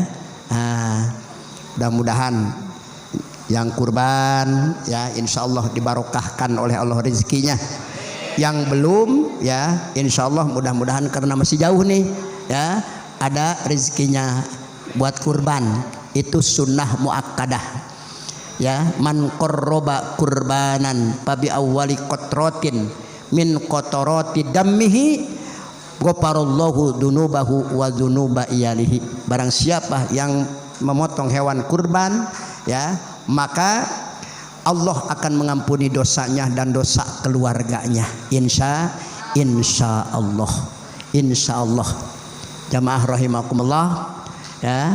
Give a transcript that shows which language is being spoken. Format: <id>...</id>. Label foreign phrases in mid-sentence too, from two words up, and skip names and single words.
<id>Mudah-mudahan yang kurban ya insyaallah dibarokahkan oleh Allah rezekinya. Yang belum ya insyaallah mudah-mudahan karena masih jauh nih ya ada rezekinya buat kurban. Itu</id> <ar>sunnah muakkadah</ar> <id>ya.</id> <ar>من قرب قربانا فبأول قطرة من قطرات دمه غفر الله ذنوبه وذنوب عياله.</ar> <id>Barang siapa yang memotong hewan kurban ya maka Allah akan mengampuni dosanya dan dosa keluarganya. Insya Allah. Jamaah rahimakumullah ya.</id>